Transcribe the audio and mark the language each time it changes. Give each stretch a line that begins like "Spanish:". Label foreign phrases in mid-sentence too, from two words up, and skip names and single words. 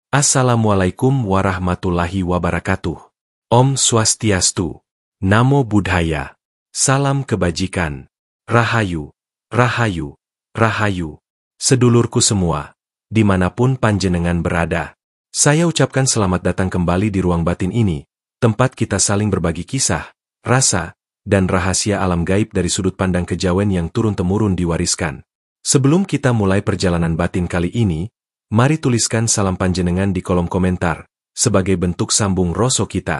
Arabic: Assalamualaikum warahmatullahi wabarakatuh.
Sanskrit: Om Swastiastu. Namo Buddhaya.
Indonesian: Salam kebajikan. Rahayu, rahayu, rahayu. Sedulurku semua, dimanapun panjenengan berada, saya ucapkan selamat datang kembali di ruang batin ini, tempat kita saling berbagi kisah, rasa, dan rahasia alam gaib dari sudut pandang kejawen yang turun-temurun diwariskan. Sebelum kita mulai perjalanan batin kali ini, mari tuliskan salam panjenengan di kolom komentar, sebagai bentuk sambung rasa kita.